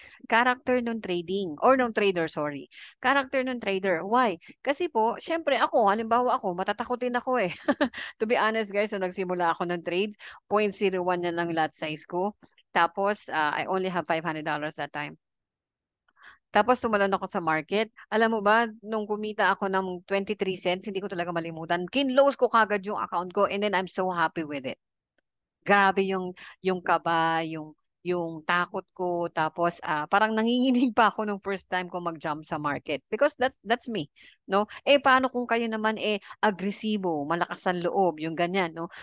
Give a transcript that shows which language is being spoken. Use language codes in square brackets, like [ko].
[tl] Character nung trading or nung trader, sorry. Character nung trader. Why? Kasi po, syempre ako, halimbawa ako, matatakotin ako eh. [en] To be honest guys, [tl] so nagsimula ako ng trades, 0.01 na lang lot size ko. [en] Tapos, I only have $500 that time. [tl] Tapos tumalon ako sa market. Alam mo ba, nung kumita ako ng 23 cents, hindi ko talaga malimutan. Kinlose ko kagad yung account ko [en] and then I'm so happy with it. [tl] Grabe yung kaba, yung takot ko, tapos parang nanginginig pa ako nung first time ko mag-jump sa market [en] because that's me, [tl] no? Eh paano kung kayo naman agresibo, malakas ang loob, yung ganyan, no?